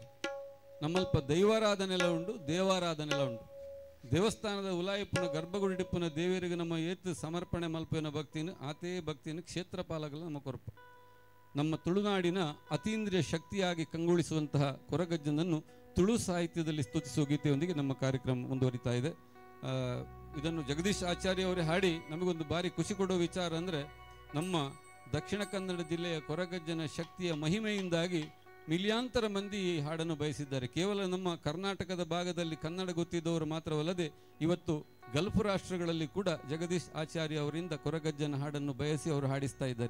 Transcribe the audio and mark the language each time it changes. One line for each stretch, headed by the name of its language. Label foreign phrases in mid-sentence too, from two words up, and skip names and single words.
Tulu: ನಮ್ಮಲ್ಪ ದೈವಾರಾಧನೆಲ್ಲ ಉಂಟು, ದೇವಾರಾಧನೆಲ್ಲ ಉಂಟು. ದೇವಸ್ಥಾನದ ಉಲಾಯಿಪ್ಪನ ಗರ್ಭಗುಡಿಪ್ಪನ ದೇವರಿಗೆ ನಮ್ಮ ಏತ್ ಸಮರ್ಪಣೆ ಮಲ್ಪಿನ ಭಕ್ತಿನ ಆತೇ ಭಕ್ತಿನ ಕ್ಷೇತ್ರಪಾಲಕಲ್ಲ ನಮ್ಮ ಕೊರಪ.
Kannada: ನಮ್ಮ ತುಳುನಾಡಿನ ಅತೀಂದ್ರಿಯ ಶಕ್ತಿಯಾಗಿ ಕಂಗೊಳಿಸುವಂತಹ ಕೊರಗಜ್ಜನನ್ನು ತುಳು ಸಾಹಿತ್ಯದಲ್ಲಿ ಸ್ತುತಿಸುವ ಗೀತೆಯೊಂದಿಗೆ ನಮ್ಮ ಕಾರ್ಯಕ್ರಮ ಮುಂದುವರಿತಾ ಇದೆ. ಇದನ್ನು ಜಗದೀಶ್ ಆಚಾರ್ಯ ಅವರೇ ಹಾಡಿ ನಮಗೊಂದು ಭಾರಿ ಖುಷಿ ಕೊಡುವ ವಿಚಾರ ಅಂದರೆ, ನಮ್ಮ ದಕ್ಷಿಣ ಕನ್ನಡ ಜಿಲ್ಲೆಯ ಕೊರಗಜ್ಜನ ಶಕ್ತಿಯ ಮಹಿಮೆಯಿಂದಾಗಿ ಮಿಲಿಯಾಂತರ ಮಂದಿ ಈ ಹಾಡನ್ನು ಬಯಸಿದ್ದಾರೆ. ಕೇವಲ ನಮ್ಮ ಕರ್ನಾಟಕದ ಭಾಗದಲ್ಲಿ ಕನ್ನಡ ಗೊತ್ತಿದ್ದವರು ಮಾತ್ರವಲ್ಲದೆ ಇವತ್ತು ಗಲ್ಫ್ ರಾಷ್ಟ್ರಗಳಲ್ಲಿ ಕೂಡ ಜಗದೀಶ್ ಆಚಾರ್ಯ ಅವರಿಂದ ಕೊರಗಜ್ಜನ ಹಾಡನ್ನು ಬಯಸಿ ಅವರು ಹಾಡಿಸ್ತಾ ಇದ್ದಾರೆ.